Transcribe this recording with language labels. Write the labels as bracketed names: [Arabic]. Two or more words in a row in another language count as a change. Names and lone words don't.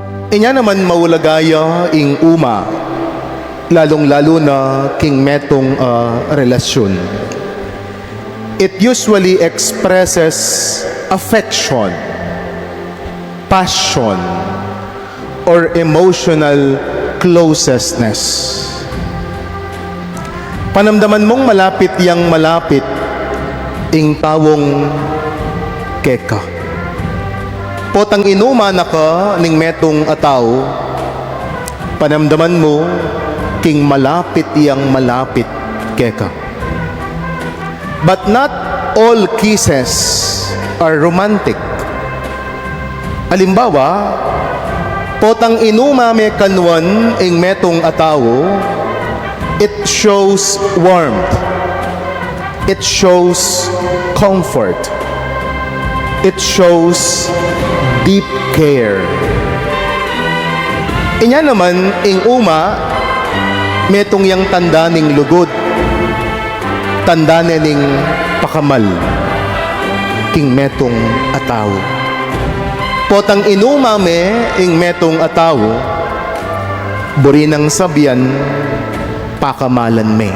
[Pampanga] Inya naman maulagaya ing uma, lalong-lalo na king metong relasyon. [English] It usually expresses affection, passion, or emotional closeness. [Pampanga] Panamdaman mong malapit yang malapit ing tawong keka. Potang inuma na ka ning metong ataw, panamdaman mo king malapit yang malapit keka. [English] But not all kisses are romantic. [Pampanga] Halimbawa, potang inuma me kanwan ing metong ataw, [English] it shows warmth, it shows comfort, it shows deep care. [Pampanga] Inya naman ing uma, metong yang tanda ning lugod, tanda ning pakamal, king metong ataw. Potang inuma me ing metong ataw, buri ng sabyan, pakamalan me.